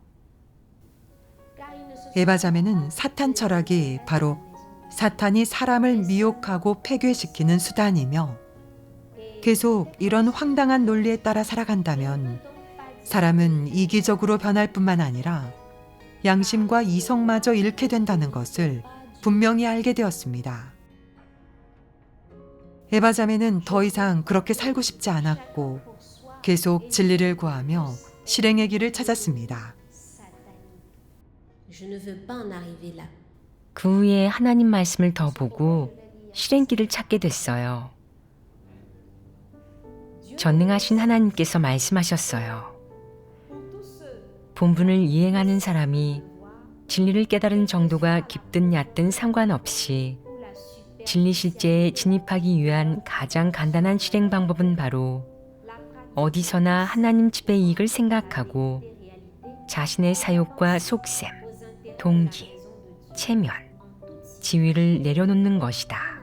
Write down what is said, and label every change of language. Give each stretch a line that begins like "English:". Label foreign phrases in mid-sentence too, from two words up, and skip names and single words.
Korean: 에바자매는 사탄 철학이 바로 사탄이 사람을 미혹하고 폐괴시키는 수단이며 계속 이런 황당한 논리에 따라 살아간다면 사람은 이기적으로 변할 뿐만 아니라 양심과 이성마저 잃게 된다는 것을 분명히 알게 되었습니다. 에바자매는 더 이상 그렇게 살고 싶지 않았고 계속 진리를 구하며 실행의 길을 찾았습니다.
French: Je ne veux pas en arriver là.
Korean: 그 후에 하나님 말씀을 더 보고 실행길을 찾게 됐어요. 전능하신 하나님께서 말씀하셨어요. 본분을 이행하는 사람이 진리를 깨달은 정도가 깊든 얕든 상관없이 진리 실제에 진입하기 위한 가장 간단한 실행 방법은 바로 어디서나 하나님 집의 이익을 생각하고 자신의 사욕과 속셈, 동기, 체면, 지위를 내려놓는 것이다.